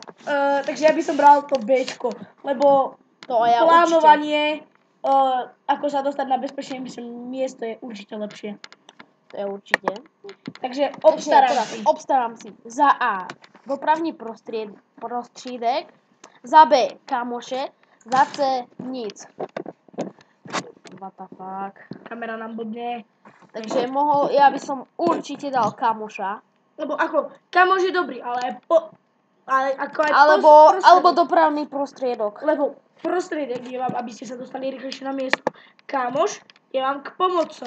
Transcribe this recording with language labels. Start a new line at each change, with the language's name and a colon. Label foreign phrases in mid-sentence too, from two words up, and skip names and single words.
Slovak: Takže ja by som bral to Bčko, lebo plánovanie, ako sa dostať na bezpečné miesto je určite lepšie. To je určite. Takže obstarám si. Za A dopravný prostriedek, za B kamoše, za C nic.
English: What the fuck.
Slovak: Kamera nám blbne. Takže ja by som určite dal kamoša. Lebo ako, kamoš je dobrý, ale ako aj Alebo dopravný prostriedok. Lebo prostriedok je vám, aby ste sa dostali rýchlejšie na miesto. Kamoš je vám k pomocom.